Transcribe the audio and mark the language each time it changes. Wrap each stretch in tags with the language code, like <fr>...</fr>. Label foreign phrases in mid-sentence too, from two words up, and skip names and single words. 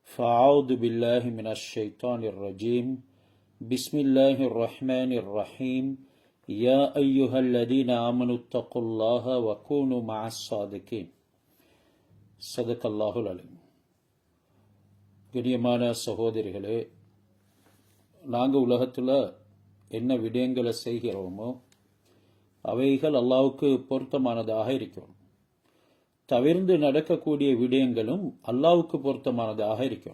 <ar>فأعوذ بالله من الشيطان الرجيم بسم الله الرحمن الرحيم يا أيها الذين آمنوا اتقوا الله وكونوا مع الصادقين صدق الله العليم.</ar> <ta>கண்ணியமான சகோதரிகளே, நாங்கள் உலகத்தில் என்ன விடயங்களை செய்கிறோமோ அவைகள் அல்லாஹ்வுக்கு பொருத்தமானதாக இருக்கிறோம். தவிர்ந்து நடக்கக்கூடிய விடயங்களும் அல்லாஹ்வுக்கு பொருத்தமானதாக இருக்கும்.</ta>